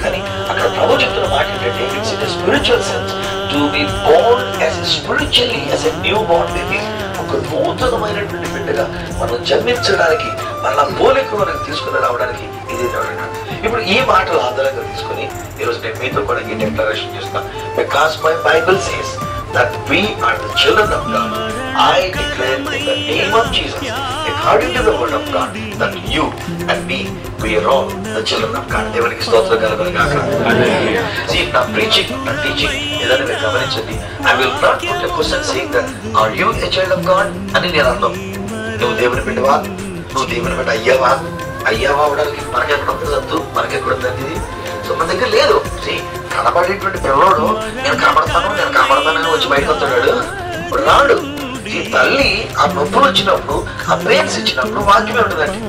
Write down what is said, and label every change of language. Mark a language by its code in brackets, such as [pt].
[te] కానీ అక్కడ ప్రభు చెప్తున్న మాట ఏంటంటే, [en] It's in spiritual sense to be born as spiritually as a new born baby. [te] ఒక నూతనమైనటువంటి బిడ్డగా మనం జన్మించడానికి, మళ్ళా పోలికలు మనకు తీసుకుని రావడానికి ఇది. ఇప్పుడు ఈ మాటలు ఆధారంగా తీసుకుని ఈరోజు నేను మీతో కూడా ఈ డిక్లరేషన్ చేస్తాను. [en] Because my Bible says that we are the children of God, I declare in the name of Jesus, according to the word of God, that you and me, we are all the children of God. [te] దేవునికి స్తోత్రం కలుగును గాక. See, నా preaching, నా teaching ఏదైనా మీరు గమనించండి. [en] I will not put a question saying that are you a child of God [te] అని నేను అన్నాను. నువ్వు దేవుని బిడ్డవా, నువ్వు దేవుని బిడ్డ అయ్యావా అవడానికి మనకెక్కడ ఉంటుంది, మనకెక్కడ ఉంటుంది ఇది. సో మన దగ్గర లేదు. కనబడేటువంటి పిల్లవాడు నేను కనబడతానని వచ్చి బయటకు వస్తాడు, ఇప్పుడు రాడు. ఈ తల్లి ఆ నొప్పులు వచ్చినప్పుడు, ఆ పెయిన్స్ ఇచ్చినప్పుడు వాక్యమే ఉంటుందండి.